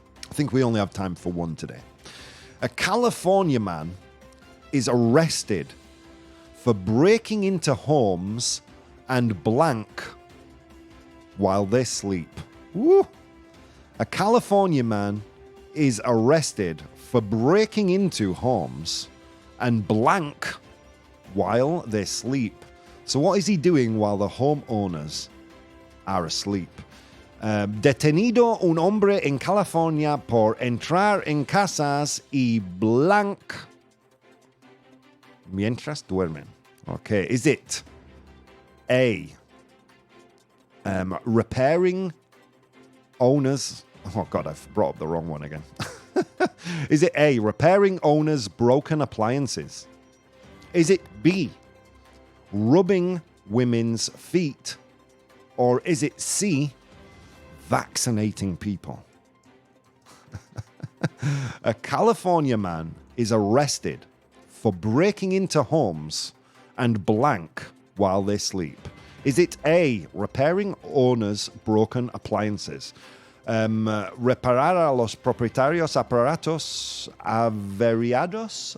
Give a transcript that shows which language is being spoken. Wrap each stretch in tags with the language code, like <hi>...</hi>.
<en>I think we only have time for one today. A California man is arrested for breaking into homes and blank while they sleep. Woo! A California man is arrested for breaking into homes and blank while they sleep. So what is he doing while the homeowners are asleep?</en> <es>Detenido un hombre en California por entrar en casas y blank mientras duermen.</es> <en>Okay, is it A, repairing owners... Oh, God, I've brought up the wrong one again. Is it A, repairing owners' broken appliances? Is it B, rubbing women's feet? Or is it C, vaccinating people? A California man is arrested for breaking into homes and blank while they sleep. Is it A, repairing owners' broken appliances?</en> <es>Reparar a los propietarios aparatos averiados?</es>